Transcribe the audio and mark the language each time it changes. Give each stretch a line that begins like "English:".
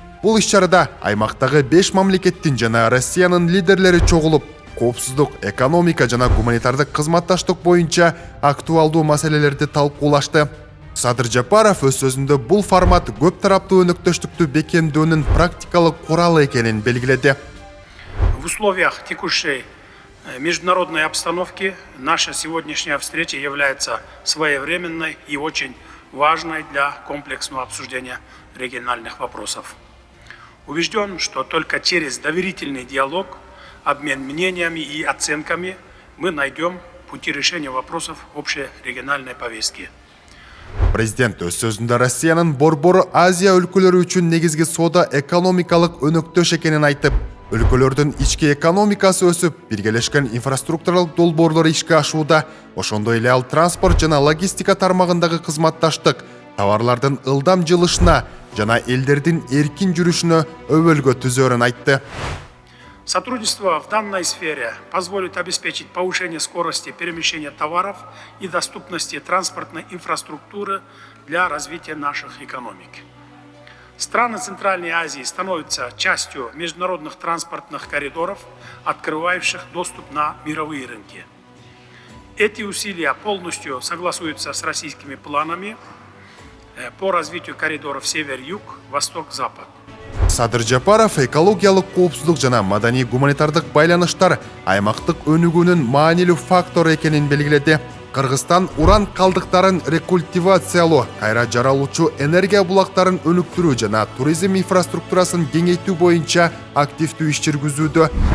Kyrgyz: Бул иш-чарада аймактагы 5 мамлекеттин жана Россиянын лидерлери чогулуп, коопсуздук, экономика жана гуманитардык кызматташтык боюнча актуалдуу маселелерди талкуулашты. Садыр Жапаров өз сөзүндө бул формат көп тараптуу өнөктөштүктү бекемдөөнүн практикалык куралы экенин белгиледи.
Russian: В условиях текущей международной обстановки наша сегодняшняя встреча является своевременной и очень важной для комплексного обсуждения региональных вопросов. Убежден, что только через доверительный диалог, обмен мнениями и оценками мы найдем пути решения вопросов общей региональной повестки.
Kyrgyz: Президент өз сөзүндө Россиянын Борбор Азия өлкөлөрү үчүн негизги соода экономикалык өнөктөш экенин айтып, өлкөлөрдүн ички экономикасы өсүп, биргелешкен инфраструктуралык долбоорлор ишке ашууда, ошондой эле ал транспорт жана логистика тармагындагы кызматташтык, товарлардын ылдам жылышына жана элдердин эркин жүрүшүнө өбөлгө түзөөрүн айтты.
Russian: Сотрудничество в данной сфере позволит обеспечить повышение скорости перемещения товаров и доступности транспортной инфраструктуры для развития наших экономик. Страны Центральной Азии становятся частью международных транспортных коридоров, открывающих доступ на мировые рынки. Эти усилия полностью согласуются с российскими планами по развитию коридоров север-юг, восток-запад.
Kyrgyz: Садыр Жапаров экологиялык коопсуздук жана маданий гуманитардык байланыштар аймактык өнүгүүнүн маанилүү фактор экенин белгиледи. Кыргызстан уран калдыктарын рекультивациялоо, кайра жаралуучу энергия булактарын өнүктүрүү жана туризм инфраструктурасын кеңейтүү боюнча активдүү иш жүргүзүүдө.